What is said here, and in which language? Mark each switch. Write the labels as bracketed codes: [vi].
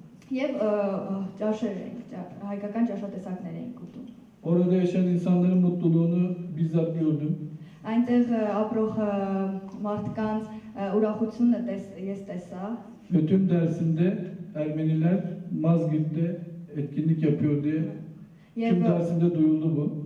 [hy] Եվ ճաշեր էին, հայկական ճաշատեսակներ էին ուտում։ [tr] Orada yaşayan insanların mutluluğunu bizzat gördüm. [hy] Այնտեղ ապրող մարդկանց ուրախությունը ես տեսա։ [tr] Ve tüm Dersim'de Ermeniler Mazgirt'te etkinlik yapıyor diye tüm Dersim'de duyuldu bu.